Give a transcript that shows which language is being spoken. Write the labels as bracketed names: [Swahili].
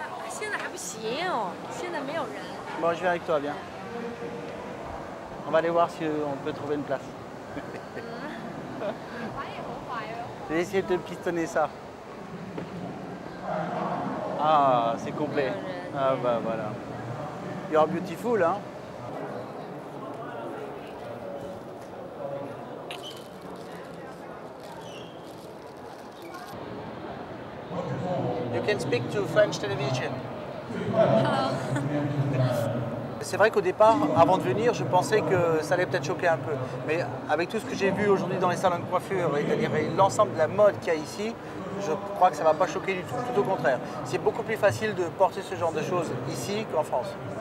[Chinese] 现在还不行，现在没有人。 [French] Bon, je viens avec toi, viens. On va aller voir si on peut trouver une place. Je vais essayer de pistonner ça. Ah, c'est complet. Ah bah voilà. [English] You're beautiful, [French] hein? [English] You can speak to French television. [French] C'est vrai qu'au départ, avant de venir, je pensais que ça allait peut-être choquer un peu. Mais avec tout ce que j'ai vu aujourd'hui dans les salons de coiffure, c'est-à-dire l'ensemble de la mode qu'il y a ici, je crois que ça ne va pas choquer du tout. Tout au contraire. C'est beaucoup plus facile de porter ce genre de choses ici qu'en France.